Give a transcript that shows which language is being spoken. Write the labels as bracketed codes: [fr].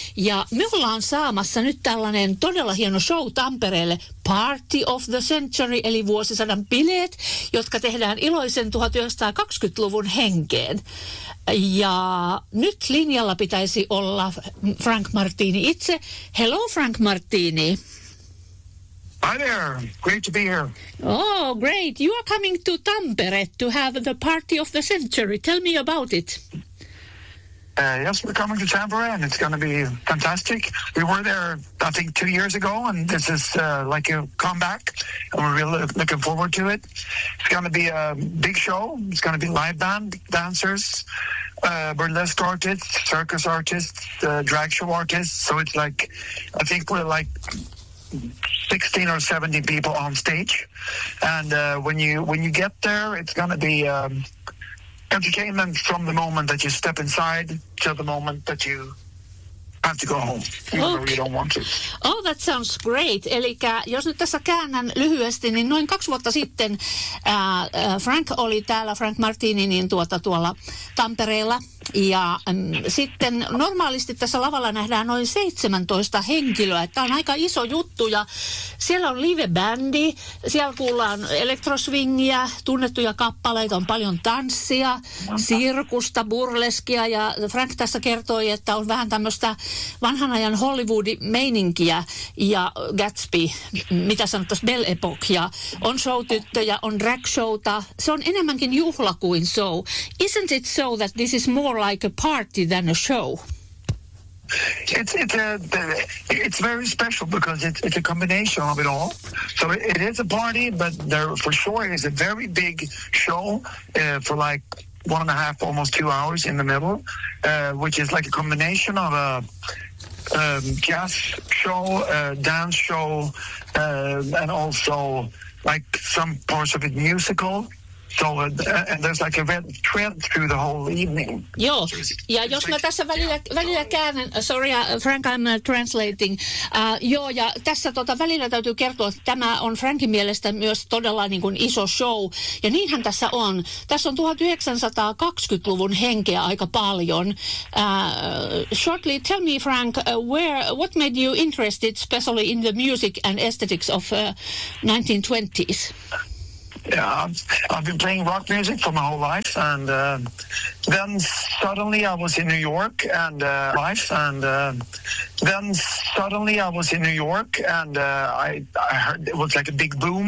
[fi] Ja me ollaan saamassa nyt tällainen todella hieno show Tampereelle. Party of the Century, eli vuosisadan bileet, jotka tehdään iloisen 1920-luvun henkeen. Ja nyt linjalla pitäisi olla Frank Martini itse. [en] Hello Frank Martini. Hi there, great to be here. Oh great, you are coming to Tampere to have the party of the century. Tell me about it. Yes, we're coming to Tampere and it's going to be fantastic. We were there, I think, 2 years ago and this is like a comeback and we're really looking forward to it. It's going to be a big show. It's going to be live band, dancers, burlesque artists, circus artists, drag show artists. So it's like, I think we're like 16 or 17 people on stage. And when you get there, it's going to be entertainment from the moment that you step inside to the moment that you have to go home, even though you don't want to. Oh, that sounds great. [fi] Eli jos nyt tässä käännän lyhyesti, niin noin 2 vuotta sitten Frank oli täällä, Frank Martini, niin tuolla Tampereella. Ja sitten normaalisti tässä lavalla nähdään noin 17 henkilöä. Tämä on aika iso juttu ja siellä on live-bändi, siellä kuullaan elektroswingia, tunnettuja kappaleita, on paljon tanssia, sirkusta, burleskia. Ja Frank tässä kertoi, että on vähän tämmöistä vanhan ajan Hollywood-meininkiä ja Gatsby, mitä sanottaisi, Belle Époque. Ja on showtyttöjä, on drag showta. Se on enemmänkin juhla kuin show. [en] Isn't it so that this is more like a party than a show? It's very special because it's a combination of it all. So it is a party, but there for sure is a very big show for like 1.5, almost 2 hours in the middle, which is like a combination of a jazz show, dance show, and also like some parts of it musical. So, and there's like a red thread through the whole evening. [fi] Joo, ja jos mä tässä välillä käännän, [en] sorry Frank, I'm translating. [fi] Joo, ja tässä välillä täytyy kertoa, että tämä on Frankin mielestä myös todella niin kuin iso show. Ja niinhän tässä on. Tässä on 1920-luvun henkeä aika paljon. [en] Shortly, tell me Frank, what made you interested especially in the music and aesthetics of 1920s? Yeah, I've been playing rock music for my whole life, and then suddenly I was in New York, and I heard it was like a big boom.